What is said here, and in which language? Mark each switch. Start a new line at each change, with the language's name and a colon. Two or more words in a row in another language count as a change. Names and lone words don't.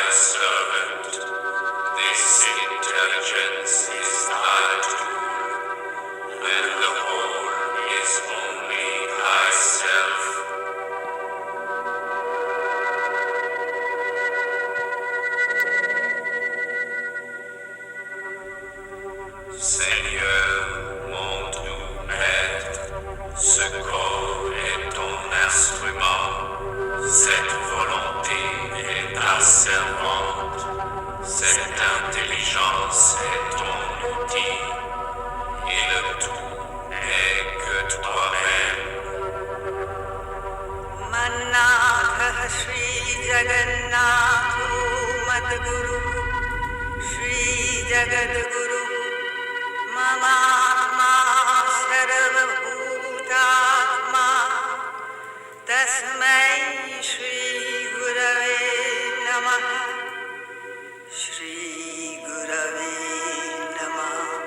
English: servant. This intelligence is thy tool, and the whole is only thyself.
French: Seigneur, mon doux maître, ce corps est ton instrument, cette volonté est ta servante, cette intelligence est ton outil, et le tout n'est que toi-même.
Sanskrit: मन्नाथः श्री जगन्नाथो मद्गुरुः श्री जगद्गुरुः ममात्मा सर्वभूतात्मा तस्मै श्री गुरवे नमः श्री गुरवे नमः